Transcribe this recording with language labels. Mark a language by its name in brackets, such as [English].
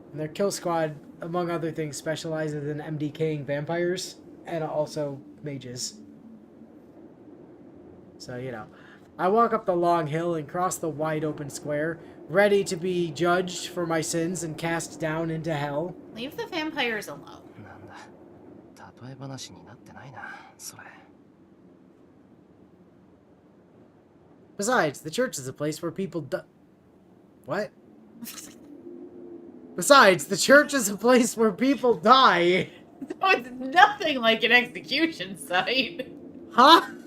[English] And their kill squad, among other things, specializes in MDKing vampires and also mages. So, you know. I walk up the long hill and cross the wide open square, ready to be judged for my sins and cast down into hell. Leave the vampires alone. [Japanese] なんだ。例え話になってないな、それ。 [English] Besides, the church is a place where people What? Besides, the church is a place where people die. So it's nothing like an execution site. Huh?